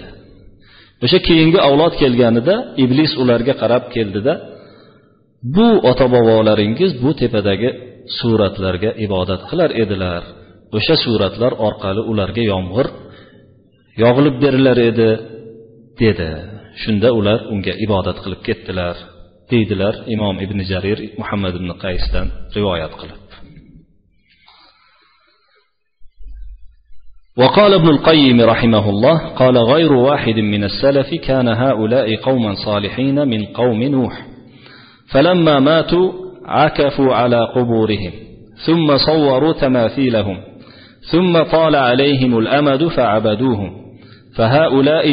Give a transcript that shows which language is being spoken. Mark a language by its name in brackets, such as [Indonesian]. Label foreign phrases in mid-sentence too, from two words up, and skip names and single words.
[Uzbek] O'sha keyingi avlod kelganida iblis ularga qarab keldida, bu ota-bobolaringiz bu tepadagi suratlarga ibodat qilar edilar. O'sha suratlar orqali ularga yomg'ir yog'ilib berilar edi, dedi. Shunda ular unga ibodat qilib ketdilar, deydilar Imom Ibn Jarir Muhammad ibn Qaysdan rivoyat qilib. [Arabic] وقال ابن القيم رحمه الله قال غير واحد من السلف كان هؤلاء قوما صالحين من قوم نوح فلما ماتوا عكفوا على قبورهم ثم صوروا تماثيلهم ثم طال عليهم الأمد فعبدوهم فهؤلاء